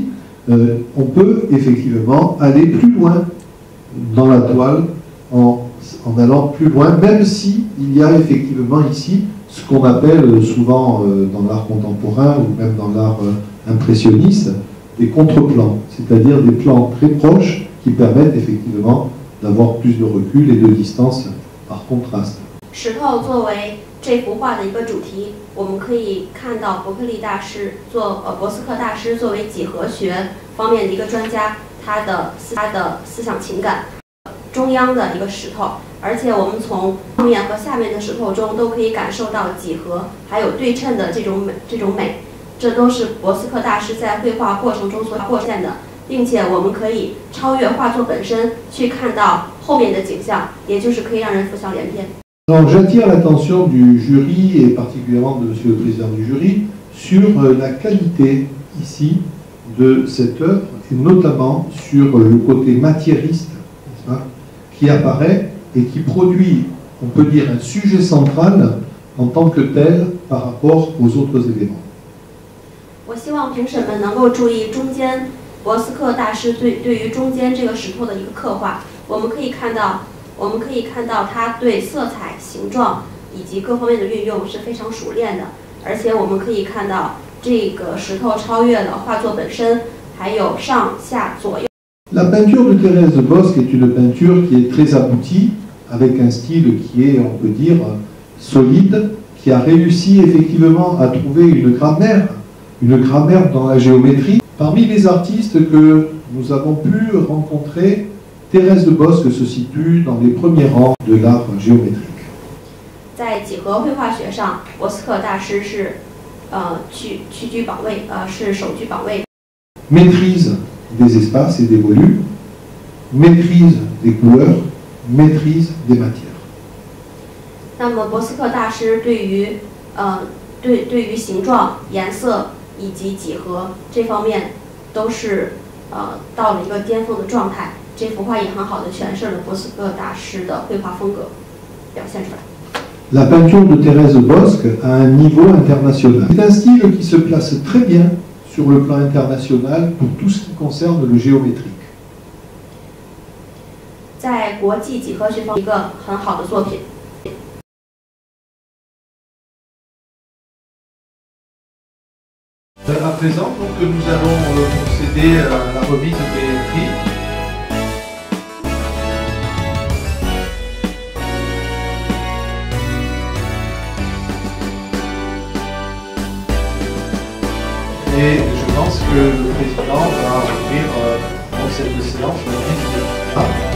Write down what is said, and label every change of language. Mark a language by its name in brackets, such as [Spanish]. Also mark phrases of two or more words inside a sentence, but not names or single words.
[French] On peut effectivement aller plus loin dans la toile en allant plus loin, même si il y a effectivement ici ce qu'on appelle souvent dans l'art contemporain ou même dans l'art impressionniste des contre-plans, c'est-à-dire des plans très proches qui permettent effectivement d'avoir plus de recul et de distance par contraste. [Chinese] 石头作为这幅画的一个主题，我们可以看到伯克利大师博斯克大师作为几何学方面的一个专家，他的思想情感中央的一个石头，而且我们从上面和下面的石头中都可以感受到几何还有对称的这种美，这都是博斯克大师在绘画过程中所表现的并且我们可以超越画作本身，去看到后面的景象，也就是可以让人浮想联翩。 [French] Alors, j'attire l'attention du jury et particulièrement de Monsieur le Président du jury sur la qualité ici de cette œuvre et notamment sur le côté matérialiste, n'est-ce pas, qui apparaît et qui produit, on peut dire, un sujet central en tant que tel par rapport aux autres éléments. [Chinese] 我希望评审们能够注意中间博斯克大师对于中间这个石头的一个刻画。我们可以看到他对色彩、形状以及各方面的运用是非常熟练的，而且我们可以看到这个石头超越了画作本身，还有上下左右。 [French] La peinture de Thérèse de Bosc est une peinture qui est très aboutie, avec un style qui est, on peut dire, solide, qui a réussi effectivement à trouver une grammaire dans la géométrie. Parmi les artistes que nous avons pu rencontrer, Thérèse de Bosc se situe dans les premiers rangs de l'art géométrique. [Chinese] 在几何绘画学上，博斯克大师是屈居榜位，是首居榜位。 [French] Maîtrise des espaces et des volumes, maîtrise des couleurs, maîtrise des matières. [Chinese] 那么博斯克大师对于形状、颜色以及几何这方面都是到了一个巅峰的状态。这幅画也很好的诠释了博斯克大师的绘画风格，表现出来。 [French] La peinture de Thérèse de Bosc a un niveau international. C'est un style qui se place très bien sur le plan international pour tout ce qui concerne le géométrique. [Chinese] 在国际几何学方面，一个很好的作品。 [French] À présent, donc, nous allons procéder à la remise des prix. Et je pense que le président va ouvrir pour cette séance la remise des prix.